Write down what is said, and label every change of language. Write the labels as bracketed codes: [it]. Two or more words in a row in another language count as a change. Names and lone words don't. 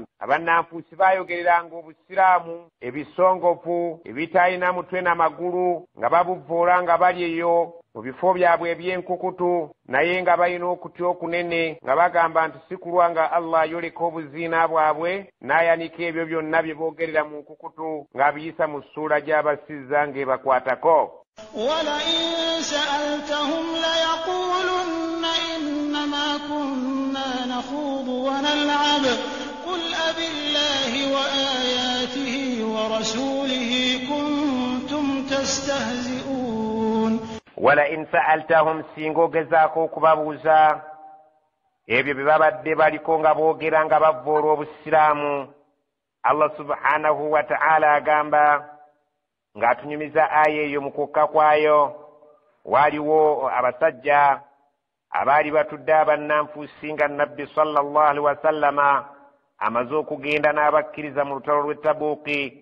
[lg] Abannanfuusi baayogereranga obusiraamu ebisongovu ebitaalina mutwe n'amagulu nga babuvvoola nga bali eyo mu bifo byabwe eby'enkukutu naye nga balina okutya okunene nga bagamba nti sikulwa nga Allah ayoleka obuziina bwabwe n'ayanika ebyo byonna bye boogerera mu nkukutu ng'abiyisa mu ssuula gy'abasizza ng'ebakwatako. [ar] ولئن سألتهم ليقولن إنما كنا نخوض ونلعب قل أبالله وآياته ورسوله كنتم تستهزئون. ولئن [lg] سألتهم سينغو gezaako okubabuuza ebyo bye babadde baliko nga boogera nga bavvoola obusiraamu [ar] الله سبحانه وتعالى [lg] agamba ng'atunyumiza aya eyo mu kukka kwayo waaliwo abasajja abaali batudde abannanfuusi nga nabbi [ar] صلى الله عليه وسلم [lg] amaze okugenda n'abakkiriza mu lutalo lw'e Tabuuki.